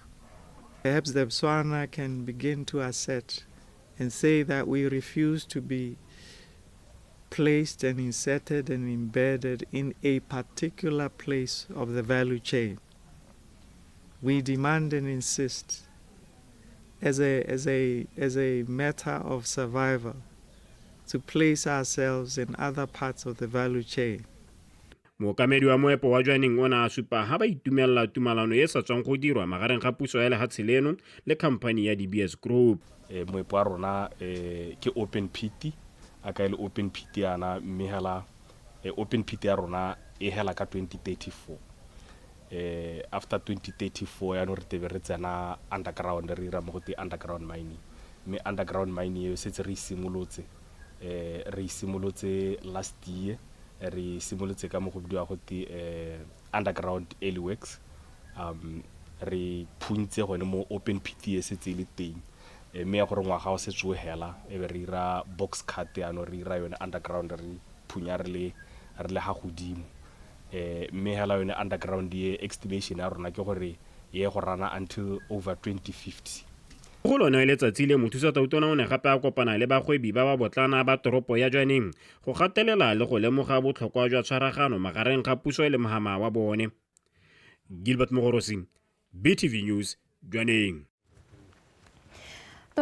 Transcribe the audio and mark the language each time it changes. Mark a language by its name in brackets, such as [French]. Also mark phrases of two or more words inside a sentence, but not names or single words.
[English] Perhaps Botswana can begin to assert and say that we refuse to be placed and inserted and embedded in a particular place of the value chain. We demand and insist as a matter of survival to place ourselves in other parts of the value chain. [Tswana] Mookamedi wa moepo wa jwaneng o na a supa ha ba itumelela tumalano e sa tswang go dirwa magareng ga puso ya lehatshe leno le khamphani ya DBS Group. Moepo wa rona ke [English] open pit [Tswana] a ka ile [English] open pit [Tswana] yana mme hela [English] open pit [Tswana] ya rona e hela ka 2034. After 2034 ya no re tebe re tsena underground re ira mo go [English] underground mining [Tswana] mme [English] underground mining [Tswana] e setse re simolotse [English] last year [Tswana] re simolotse ka mo go bidiwa go [English] underground early works [Tswana] re phuntse gone mo [English] open pit [Tswana] e setse le teng mme ya gore ngwaga o setse o hela e be re ira [English] box cut [Tswana] ya no re ira yone underground re phunya re le ha godimo mme hela yone underground ye estimation ya rona ke gore ye go rana [English] until over 2050. [Tswana] Go lona letsatsi le Mothusa Tona o ne gape a kopana le bagwebi ba ba botlana ba toropo ya jwaneng go gatelela le go lemoga botlhokwa jwa tshwaragano magareng ga puso le mohama wa bone. Gilbert Mogorosi, BTV News, jwaneng.